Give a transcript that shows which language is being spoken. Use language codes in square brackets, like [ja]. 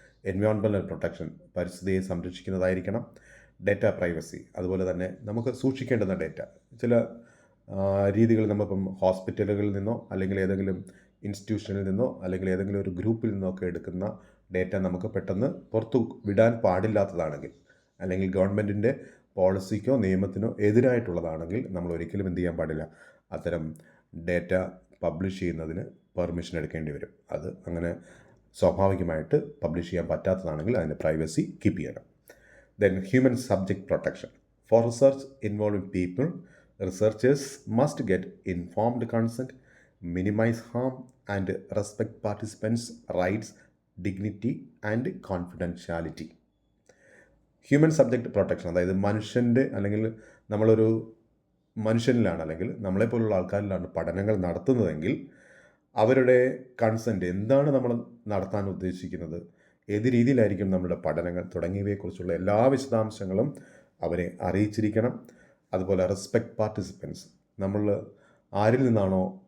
[ml] Environmental protection, പരിസ്ഥിതിയെ സംരക്ഷിക്കുന്നതായിരിക്കണം. Data privacy, അതുപോലെ തന്നെ നമുക്ക് സൂക്ഷിക്കേണ്ടുന്ന ഡേറ്റ, ചില രീതികൾ നമ്മളിപ്പം ഹോസ്പിറ്റലുകളിൽ നിന്നോ അല്ലെങ്കിൽ ഏതെങ്കിലും ഇൻസ്റ്റിറ്റ്യൂഷനിൽ നിന്നോ അല്ലെങ്കിൽ ഏതെങ്കിലും ഒരു ഗ്രൂപ്പിൽ നിന്നോ ഒക്കെ എടുക്കുന്ന ഡേറ്റ നമുക്ക് പെട്ടെന്ന് പുറത്തു വിടാൻ പാടില്ലാത്തതാണെങ്കിൽ, അല്ലെങ്കിൽ ഗവൺമെൻറ്റിൻ്റെ പോളിസിക്കോ നിയമത്തിനോ എതിരായിട്ടുള്ളതാണെങ്കിൽ നമ്മൾ ഒരിക്കലും എന്ത് ചെയ്യാൻ പാടില്ല, അത്തരം ഡേറ്റ പബ്ലിഷ് ചെയ്യുന്നതിന് പെർമിഷൻ എടുക്കേണ്ടി വരും. അത് അങ്ങനെ സ്വാഭാവികമായിട്ട് പബ്ലിഷ് ചെയ്യാൻ പറ്റാത്തതാണെങ്കിൽ അതിൻ്റെ പ്രൈവസി കീപ്പ് ചെയ്യണം. [en] Then human subject protection. For research involving people, researchers must get informed consent, minimize harm and respect participants' rights, dignity and confidentiality. [ml] Human subject protection, അതായത് മനുഷ്യൻ്റെ അല്ലെങ്കിൽ നമ്മളൊരു മനുഷ്യനിലാണ് അല്ലെങ്കിൽ നമ്മളെപ്പോലുള്ള ആൾക്കാരിലാണ് പഠനങ്ങൾ നടത്തുന്നതെങ്കിൽ അവരുടെ കൺസെൻറ്റ്, എന്താണ് നമ്മൾ നടത്താൻ ഉദ്ദേശിക്കുന്നത്, ഏത് രീതിയിലായിരിക്കും നമ്മുടെ പഠനങ്ങൾ തുടങ്ങിയവയെക്കുറിച്ചുള്ള എല്ലാ വിശദാംശങ്ങളും അവരെ അറിയിച്ചിരിക്കണം. അതുപോലെ റെസ്പെക്ട് പാർട്ടിസിപ്പൻസ്, നമ്മൾ ആരിൽ നിന്നാണോ